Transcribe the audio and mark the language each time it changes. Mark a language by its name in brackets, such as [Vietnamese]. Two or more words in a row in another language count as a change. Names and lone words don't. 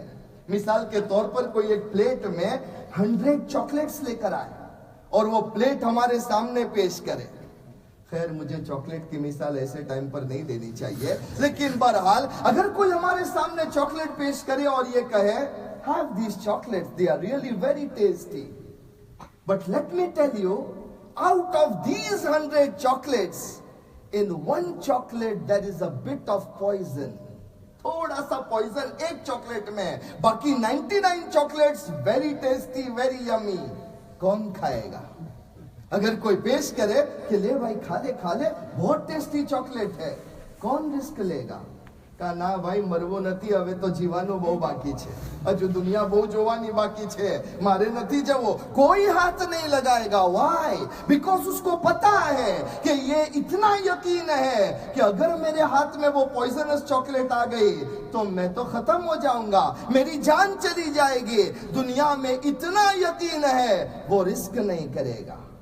[Urdu] مثال کے طور پر کوئی ایک پلیٹ میں 100 چاکلیٹس لے کر آئے اور وہ پلیٹ ہمارے سامنے پیش کرے۔ خیر مجھے چاکلیٹ کی مثال ایسے ٹائم پر نہیں دینی چاہیے، لیکن بہرحال اگر کوئی ہمارے سامنے چاکلیٹ پیش کرے اور یہ کہے [English] have these chocolates, they are really very tasty, but let me tell you, out of these 100 chocolates, in one chocolate there is a bit of poison, [Urdu] تھوڑا سا پوائزن ایک چاکلیٹ میں، باقی 99 چاکلیٹس [English] very tasty very yummy. [Urdu] کون کھائے گا؟ اگر کوئی پیش کرے کہ لے بھائی کھا لے بہت ٹیسٹی چاکلیٹ ہے، کون رسک لے گا؟ کہا نا بھائی [Gujarati] مرવો નથી હવે તો જીવાનું બહુ બાકી છે, હજુ દુનિયા બહુ જોવાની બાકી છે, મારે નથી જવો, [Urdu] کوئی ہاتھ نہیں لگائے گا۔ وائی؟ بیکاز اس کو پتا ہے کہ یہ اتنا یقین ہے کہ اگر میرے ہاتھ میں وہ پوائزنس چاکلیٹ آ گئی تو میں تو ختم ہو جاؤں گا، میری جان چلی جائے گی۔ دنیا میں اتنا یقین ہے وہ رسک نہیں کرے گا۔